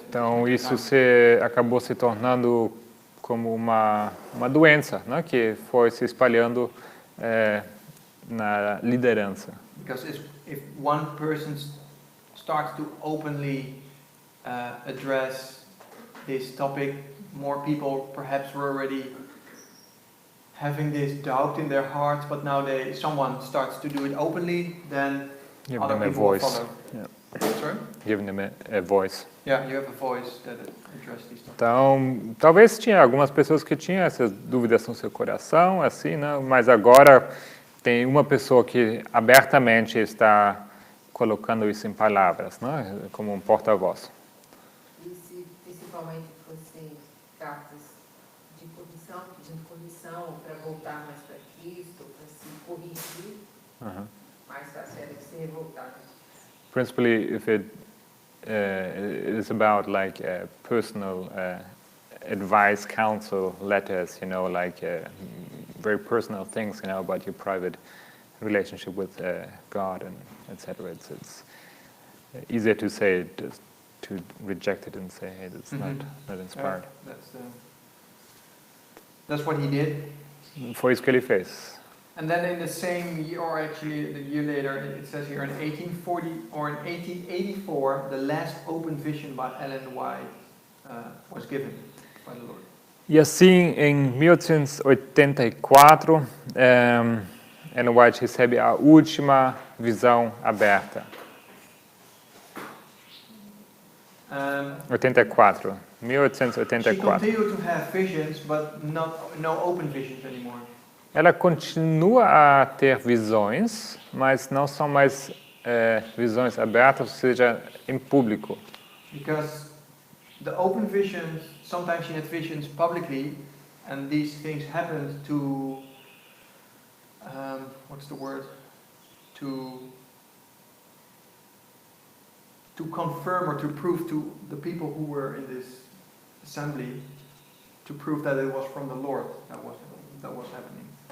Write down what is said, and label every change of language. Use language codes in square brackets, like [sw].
[pt] Então, isso acabou se tornando como uma doença, né, que foi se espalhando na liderança. [en] Because if one person starts to openly address this topic, more people perhaps were already having this doubt in their hearts, but now someone starts to do it openly, then Give other them a people will voice. follow. Yeah. Sorry? Giving them a voice. Yeah, you have a voice that addresses these topics. [pt] Então, talvez tinha algumas pessoas que tinham essas dúvidas no seu coração, assim, né? Mas agora tem uma pessoa que abertamente está colocando isso em palavras, né? Como um porta-voz. E se principalmente fossem cartas de correção, pedindo correção, para voltar mais para Cristo, para se corrigir, mais fácil era de se revoltar. [en] Principally, if it is about like personal advice, counsel, letters, you know, like very personal things, you know, about your private relationship with God and etc. It's easier to say it, just to reject it and say, hey, that's not inspired. That's what he did. [pt] Foi isso que ele fez. [en] And then in the same year, or actually the year later, it says here in 1840 or in 1884, the last open vision by Ellen White was given by the Lord. [pt] E assim, em 1884, Ellen White recebe a última visão aberta. [en] 1884. She continued to have visions, but no open visions anymore. [pt] Ela continua a ter visões, mas não são mais visões abertas, ou seja, em público. [en] Because the open visions, sometimes she had visions publicly, and these things happened to, what's the word? To confirm or to prove to the people who were in this assembly, to prove that it was from the Lord that was happening.